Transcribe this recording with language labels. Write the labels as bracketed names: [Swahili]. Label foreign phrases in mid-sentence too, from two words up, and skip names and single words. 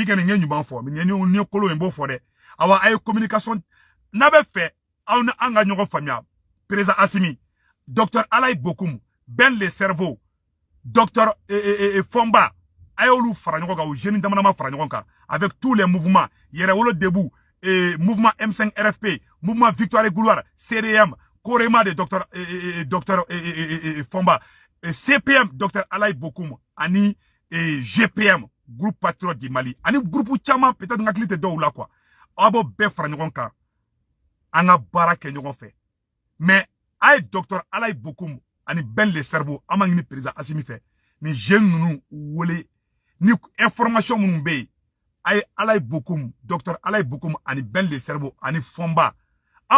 [Bambara] kɛni n ye ɲuman fɔ ni ye kolon ye n b'o fɔ dɛ awa a ye communication n'a bɛ fɛ aw ni an ka ɲɔgɔn faamuya président Asimi docteur Alayi Bokoum Ben le cerveau docteur Fomba a y'olu fara ɲɔgɔn kan o jeunes damadama fara ɲɔgɔn kan [French] avec tous les mouvements [Bambara] Yɛrɛwolo debout mouvement M5 RFP mouvement Victoire et Gloire CDM Korema de docteur Fomba CPM docteur Alayi Bokoum ani GPM groupe patriote du Mali ani groupe caman peut-être ngakili tɛ dɔw la quoi aw b'o bɛɛ fara ɲɔgɔn kan an ka baara kɛ ɲɔgɔn fɛ mais a ye docteur Alayi Bokoum ani Ben le cerveau an ma ɲini président Asimi fɛ ni jeunes ninnu wele ni information minnu bɛ yen a ye Alayi Bokoum docteur Alayi Bokoum ani Ben le cerveau ani Fomba aw